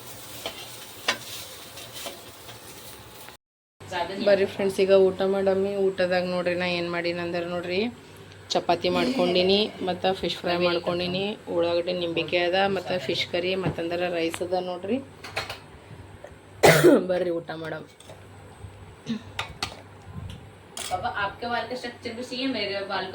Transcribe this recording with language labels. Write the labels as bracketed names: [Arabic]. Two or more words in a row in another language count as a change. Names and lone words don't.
[Kannada] ಬರ್ರಿ ಫ್ರೆಂಡ್ಸ್ ಈಗ ಊಟ ಮಾಡಮ್ಮಿ ಊಟದಾಗ ನೋಡ್ರಿ ನಾ ಏನು ಮಾಡೀನಂದ್ರೆ ನೋಡ್ರಿ ಚಪಾತಿ ಮಾಡ್ಕೊಂಡಿನಿ ಮತ್ತು [English] fish fry [Kannada] ಮಾಡ್ಕೊಂಡಿನಿ ಉಳ್ಳಾಗಡ್ಡಿ ನಿಂಬಿಕಾಯಿ ಅದ ಮತ್ತು [English] fish curry [Kannada] ಮತ್ತಂದ್ರೆ ರೈಸ್ ಅದ ನೋಡ್ರಿ ಬರ್ರಿ ಊಟ ಮಾಡಮ್ [Hindi] पापा आपके बाल का स्ट्रक्चर भी चाहिए मेरे बाल का